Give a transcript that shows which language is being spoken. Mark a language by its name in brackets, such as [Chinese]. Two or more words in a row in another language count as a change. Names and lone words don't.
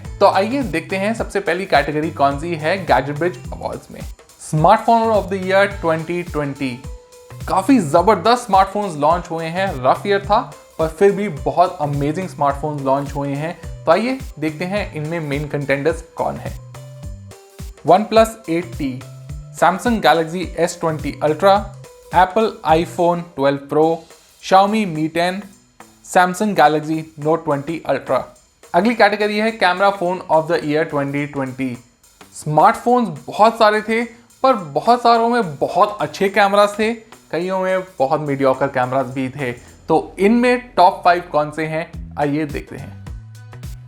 [Hindi] तो आइए देखते हैं सबसे पहली कैटेगरी कौन सी है गैजेट ब्रिज अवार्ड्स में। [English] Smartphone of the Year 2020. [Hindi] काफी जबरदस्त [English] smartphones launch [Hindi] हुए हैं। [English] rough year [Hindi] था पर फिर भी बहुत [English] amazing smartphones launch [Hindi] हुए हैं। तो आइए देखते हैं इनमें [English] main contenders [Hindi] कौन है। OnePlus 8T, Samsung Galaxy S20 Ultra, Apple iPhone 12 Pro, Xiaomi Mi 10, Samsung Galaxy Note 20 Ultra। अगली कैटेगरी है [English] camera phone of the year 2020. [Hindi] स्मार्टफोन्स बहुत सारे थे, पर बहुत सारों में बहुत अच्छे कैमरास थे, कईयों में बहुत [English] mediocre cameras [Hindi] भी थे। तो इनमें टॉप 5 कौन से हैं, आइए देखते हैं।